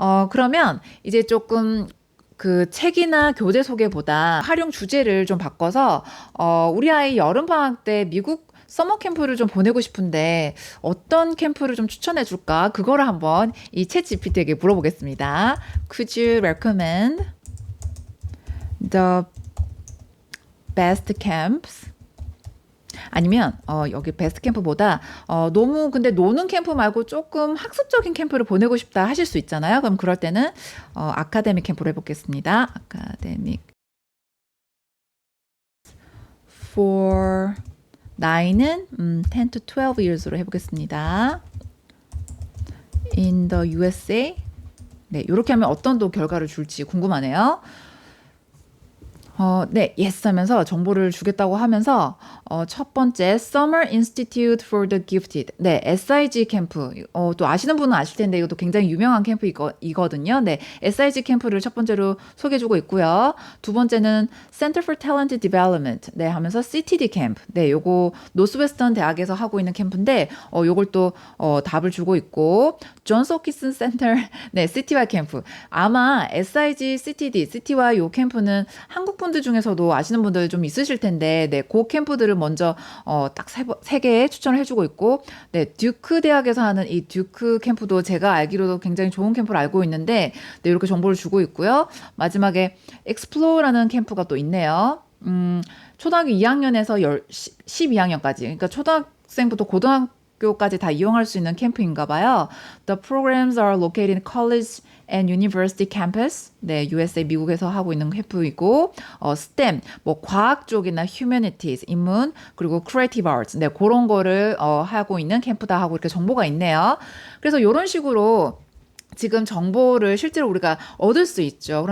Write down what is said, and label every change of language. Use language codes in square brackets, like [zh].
[ko] 그러면 이제 조금 그 책이나 교재 소개보다 활용 주제를 좀 바꿔서 우리 아이 여름 방학 때 미국 서머 캠프를 좀 보내고 싶은데 어떤 캠프를 좀 추천해 줄까? 그거를 한번 이 챗 GPT에게 물어보겠습니다. [en] Could you recommend the best camps? [ko] 아니면 여기 베스트 캠프보다 너무 근데 노는 캠프 말고 조금 학습적인 캠프를 보내고 싶다 하실 수 있잖아요. 그럼 그럴 때는 아카데믹 캠프로 해보겠습니다. 아카데믹 for 나이는 10 to 12 years 로 해보겠습니다. [en] In the USA. [ko] 네, 이렇게 하면 어떤 또 결과를 줄지 궁금하네요. 네, yes 하면서 정보를 주겠다고 하면서 첫 번째 Summer Institute for the Gifted. 네, SIG 캠프. 또 아시는 분은 아실 텐데 이것도 굉장히 유명한 캠프이거든요. 네, SIG 캠프를 첫 번째로 소개해주고 있고요. 두 번째는 Center for Talent Development. 네, 하면서 CTD 캠프. 네, 요거 노스웨스턴 대학에서 하고 있는 캠프인데 요걸 또 답을 주고 있고 존스 호키슨 센터. 네, CTY 캠프. 아마 SIG, CTD, CTY 요 캠프는 한국 분들 중에서도 아시는 분들 좀 있으실 텐데, 네, 그 캠프들을 먼저 딱 세 개 추천을 해주고 있고, 네, 듀크 대학에서 하는 이 듀크 캠프도 제가 알기로도 굉장히 좋은 캠프를 알고 있는데, 네, 이렇게 정보를 주고 있고요. 마지막에 Explore라는 캠프가 또 있네요. 초등학교 2학년에서 12학년까지, 그러니까 초등학생부터 고등학교까지 다 이용할 수 있는 캠프인가 봐요. [en] The programs are located in college and university campus. [ko] 네, USA 미국에서 하고 있는 캠프이고 STEM 뭐 과학 쪽이나 humanities 인문 그리고 creative arts 네, 그런 거를 하고 있는 캠프다 하고 이렇게 정보가 있네요. 그래서 이런 식으로 지금 정보를 실제로 우리가 얻을 수 있죠.